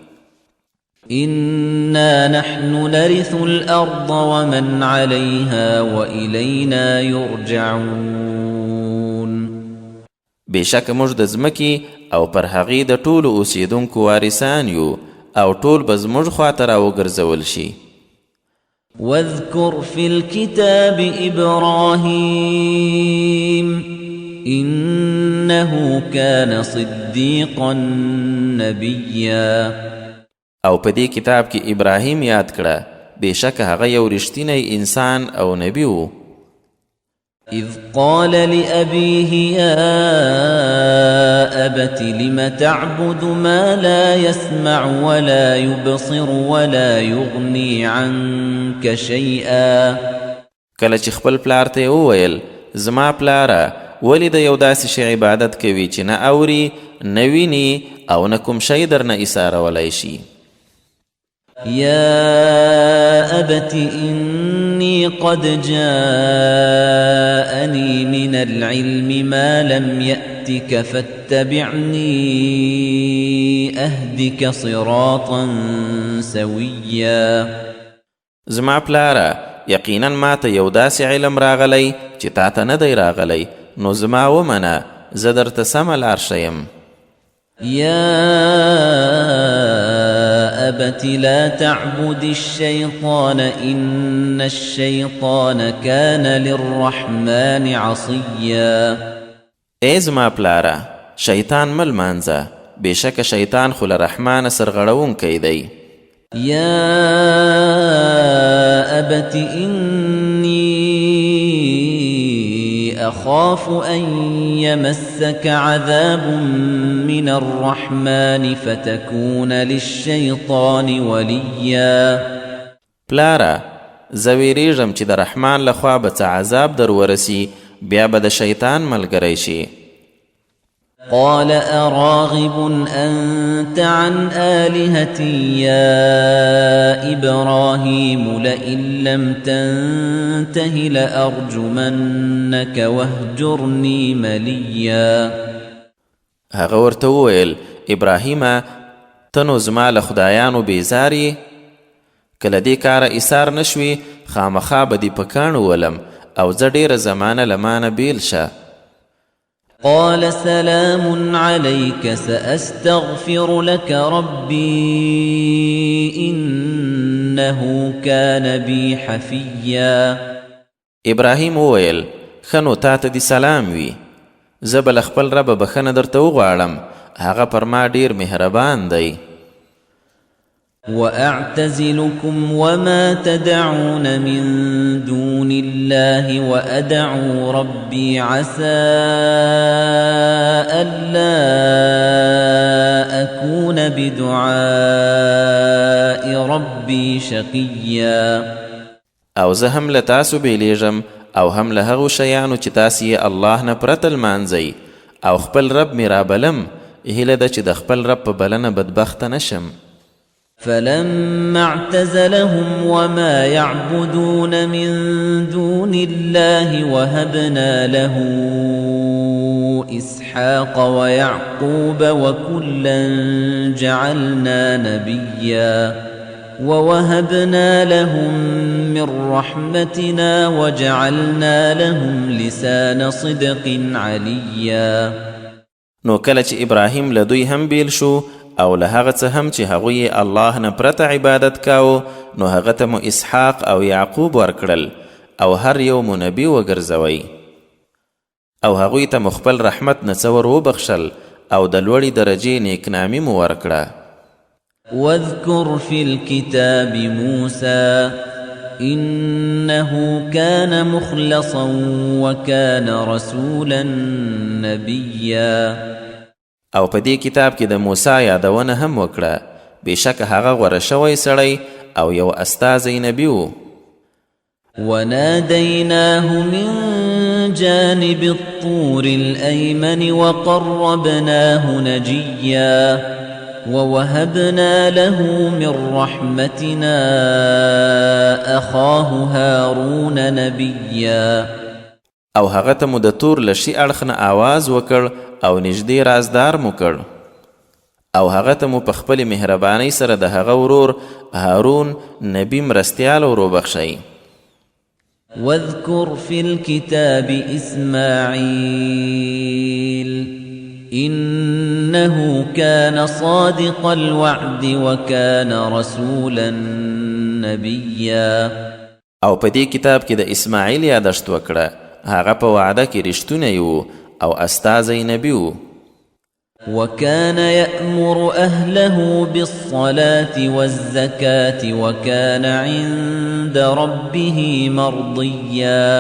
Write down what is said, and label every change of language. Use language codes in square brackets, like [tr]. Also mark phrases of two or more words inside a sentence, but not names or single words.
[ar] إنا نحن نرث الأرض ومن عليها وإلينا يرجعون. [ps] بشک موږ د ځمکې او پر هغې د ټولو اوسیدونکو وارثان یو او ټول به زموږ خواته راوګرځول شي. [ar] واذكر في الكتاب إبراهيم إنه كان صديقا نبيا. [ps] او په دې کتاب کې ابراهیم یاد کړه، بېشکه هغه یو رښتینی انسان او نبی و. [ar] إذ قال لأبيه يا أبت لم تعبد ما لا يسمع ولا يبصر ولا يغني عنك شيئا. [ps] کله چې خپل پلار ته وویل زما پلاره ولې د یو داسې شی عبادت کوي چې نه اوري نه ویني او نه کوم شی درنه ایسارولی شي. [ar] يا أبت إني قد جاءني من العلم ما لم يأتك فاتبعني أهدك صراطا سويا. [ps] زما پلاره یقینا ما ته یو داسې علم راغلی چې تا ته نه دی راغلی، نو زما ومنه زه درته سمه لار ښیم. [ar] يا أبت لا تعبد الشيطان إن الشيطان كان للرحمن عصيا. [ps] ای زما پلاره شیطان مل مانځه، بېشکه شیطان خو له رحمانه سرغړونکی دی. [ar] يا أبت إني أخاف أن يمسك عذاب من الرحمن فتكون للشيطان وليا. [ps] پلاره زه ویریږم چې د رحمان لخوا به څه عذاب در ورسي، بیا به د شیطان ملګری شي. [ar] قال أراغب أنت عن آلهتي يا إبراهيم لئن لم تنته لأرجمنك واهجرني مليا. [ps] هغه ورته وویل ابراهیمه ته نو زما له خدایانو بیزارې، که له دې کاره ایثار نشوي خامخا به دې په کاڼو ولم او زه ډېره زمانه له مانه بیل شه. [ar] قال سلام عليك سأستغفر لك ربي إنه كان بي حفيا. [ps] ابراهیم وویل ښه نو تا ته دې سلام وي، زه به له خپل ربه بخښنه درته وغواړم، هغه پر ما ډېر مهربان دی. [ar] وأعتزلكم وما تدعون من دون الله وأدعو ربي عسى ألا أكون بدعاء ربي شقيا. [ps] او زه هم له تاسو بیلیږم او هم له هغو شیانو چې تاسې یې الله نه پرته لمانځئ، او خپل رب مې رابلم، هیله ده چې د خپل رب په بلنه بدبخته نشم. [ar] فلما اعتزلهم وما يعبدون من دون الله وهبنا له إسحاق ويعقوب وكلا جعلنا نبيا ووهبنا لهم من رحمتنا وجعلنا لهم لسان صدق عليا. [ps] نو کله چې ابراهیم له دوی هم بیل شو او له هغه څه هم چې هغوی الله نه پرته عبادت کاوه، نو هغه ته مو اسحاق او یعقوب ورکړل او هر یو مو نبي وګرځوئ، او هغوی ته مو خپل رحمت نه څه ور وبخښل او د لوړې درجې نیکنامي مو ورکړه. [ar] واذكر في الكتاب موسى إنه كان مخلصا وكان رسولا نبيا. [ps] او په دې کتاب کې د موسی یادونه هم وکړه، بېشکه هغه غوره شوی سړی او یو استازی نبی و. [ar] وناديناه من جانب الطور الأيمن وقربناه نجيا ووهبنا له من رحمتنا أخاه هارون نبيا. [ps] او هغه ته مو د تور له شي اړخ نه آواز وکړ او نږدې رازدار مو کړ. او هغه ته مو په خپل مهربانۍ سره د هغه ورور هارون نبی مرستیال ورو بخشي. [ar] واذكر في الكتاب إسماعيل إنه كان صادق الوعد وكان رسولا نبيا. [ps] او په دې کتاب کې د اسماعیل یادښت وکړه، هغه په وعده کې رښتونی و او استازی نبی و. [ar] وكان يأمر أهله بالصلاة والزكاة وكان عند ربه مرضيا.